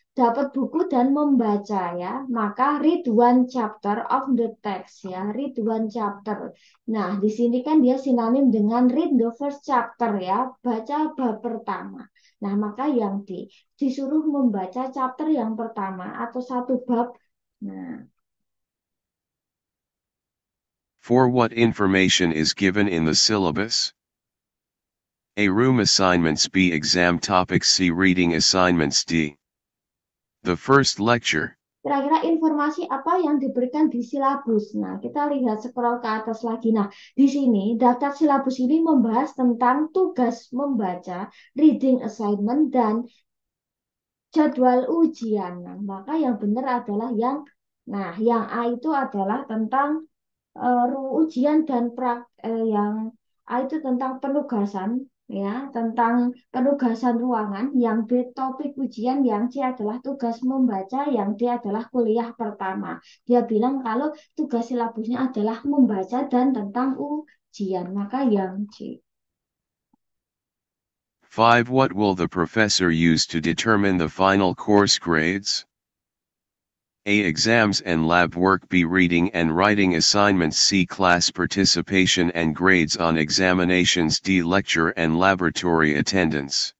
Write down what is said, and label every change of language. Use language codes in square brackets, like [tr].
[id] dapat buku dan membaca ya, maka [en] read one chapter of the text [id] ya, [en] read one chapter. [id] Nah, di sini kan dia sinonim dengan [en] read the first chapter [id] ya, baca bab pertama. Nah, maka yang disuruh membaca chapter yang pertama atau satu bab. Nah, [en] For what information is given in the syllabus? A. Room assignments. B. Exam topics. C. Reading assignments. D. The first lecture. [id] kira-kira informasi apa yang diberikan di silabus. Nah, kita lihat scroll ke atas lagi. Nah, di sini daftar silabus ini membahas tentang tugas membaca, reading assignment, dan jadwal ujian. Nah, maka yang benar adalah yang A itu adalah tentang ujian dan yang A itu tentang penugasan ya, tentang penugasan ruangan, yang B topik ujian, yang C adalah tugas membaca, yang D adalah kuliah pertama. Dia bilang kalau tugas silabusnya adalah membaca dan tentang ujian, maka yang C. 5. [en] What will the professor use to determine the final course grades? A. Exams and lab work. B. Reading and writing assignments. C. Class participation and grades on examinations. D. Lecture and laboratory attendance.